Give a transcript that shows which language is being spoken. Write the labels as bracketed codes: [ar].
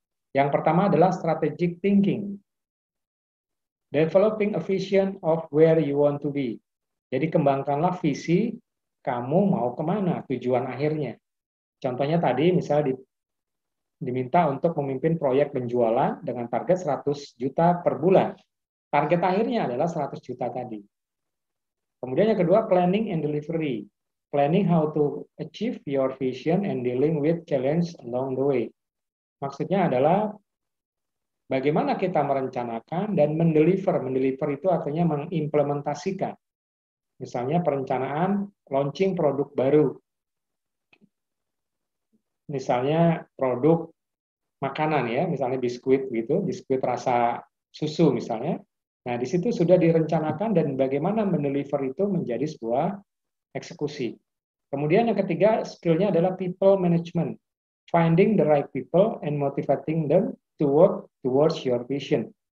[id] Yang pertama adalah [en] strategic thinking. Developing a vision of where you want to be. [id] Jadi kembangkanlah visi kamu mau kemana, tujuan akhirnya. Contohnya tadi misalnya diminta untuk memimpin proyek penjualan dengan target 100 juta per bulan. Target akhirnya adalah 100 juta tadi. Kemudian yang kedua, planning and delivery. [en] Planning how to achieve your vision and dealing with challenge along the way. [id] Maksudnya adalah bagaimana kita merencanakan dan mendeliver. Mendeliver itu artinya mengimplementasikan. Misalnya perencanaan launching produk baru. Misalnya produk makanan ya, misalnya biskuit gitu, biskuit rasa susu misalnya. Nah, di situ sudah direncanakan dan bagaimana mendeliver itu menjadi sebuah eksekusi. Kemudian yang ketiga, skillnya adalah people management. [en] Finding the right people and motivating them to work towards your vision.